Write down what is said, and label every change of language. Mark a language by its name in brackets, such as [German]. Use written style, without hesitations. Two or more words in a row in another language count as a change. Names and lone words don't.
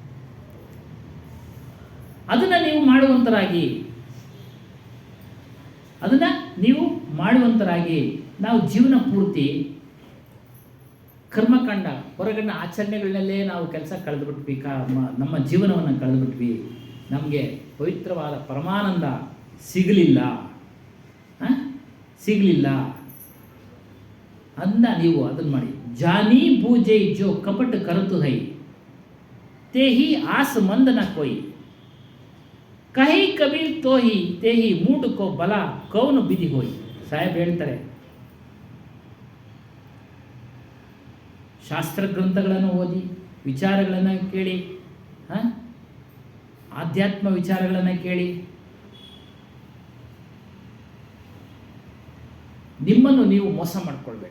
[Kannada] ಅದನ್ನು ನೀವು ಮಾಡುವಂತರಾಗಿ ನಾವು ಜೀವನ ಪೂರ್ತಿ ಕರ್ಮಕಾಂಡ, ಹೊರಗಣ್ಣ ಆಚರಣೆಗಳನ್ನಲ್ಲೇ ನಾವು ಕೆಲಸ ಕಳೆದುಬಿಟ್ವಿ, ನಮ್ಮ ಜೀವನವನ್ನು ಕಳೆದುಬಿಟ್ವಿ. ನಮಗೆ ಪವಿತ್ರವಾದ ಪರಮಾನಂದ ಸಿಗಲಿಲ್ಲ ಅಂದ ನೀವು ಅದನ್ನು ಮಾಡಿ. [Hindi] जानी बूझे जो कपट करत है ते ही आस मंद न कोई कही कबीर तो ही ते ही मूड को बला कौन बिधि होई. [Kannada] ಸಾಹೇಬ್ ಹೇಳ್ತಾರೆ, ಶಾಸ್ತ್ರ ಗ್ರಂಥಗಳನ್ನು ಓದಿ ವಿಚಾರಗಳನ್ನು ಕೇಳಿ, ಆಧ್ಯಾತ್ಮ ವಿಚಾರಗಳನ್ನು ಕೇಳಿ ನಿಮ್ಮನ್ನು ನೀವು ಮೋಸ ಮಾಡ್ಕೊಳ್ಬೇಡಿ.